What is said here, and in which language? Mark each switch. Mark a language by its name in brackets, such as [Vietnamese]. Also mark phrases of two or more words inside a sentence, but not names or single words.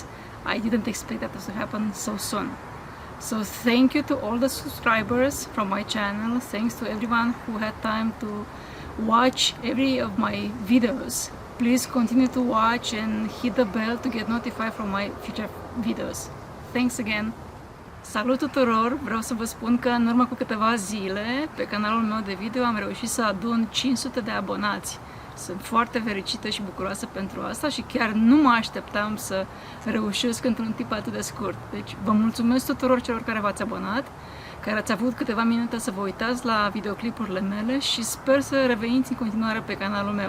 [English] I didn't expect that to happen so soon. So thank you to all the subscribers from my channel. Thanks to everyone who had time to watch every of my videos. Please continue to watch and hit the bell to get notified from my future videos. Thanks again! [Romanian] Salut tuturor! Vreau să vă spun că în urmă cu câteva zile pe canalul meu de video am reușit să adun 500 de abonați. Sunt foarte fericită și bucuroasă pentru asta și chiar nu mă așteptam să reușesc într-un timp atât de scurt. Deci vă mulțumesc tuturor celor care v-ați abonat, care ați avut câteva minute să vă uitați la videoclipurile mele și sper să reveniți în continuare pe canalul meu.